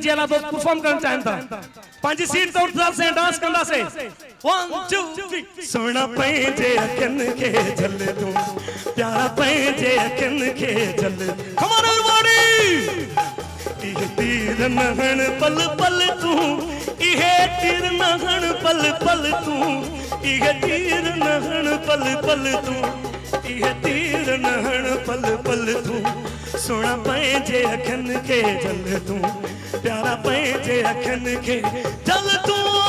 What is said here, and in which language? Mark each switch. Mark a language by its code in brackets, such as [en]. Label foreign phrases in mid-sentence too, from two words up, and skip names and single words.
[sd] जियाला दोस्त परफॉर्म करणु चाहिनि था पंहिंजी सीट ते उठंदासीं डांस कंदासीं 1 2 3 सोना पंहिंजे अखियुनि खे झल तूं प्यारा पंहिंजे अखियुनि खे झल [en] come on everybody [sd] इहे तीर नहण पल पल तूं इहे तीर नहण पल पल तूं इहे तीर नहण पल पल तूं इहे तीर नहण पल पल तूं सोना पंहिंजे अखियुनि खे झल तूं प्यारा पंहिंजे अखियुनि खे झल तूं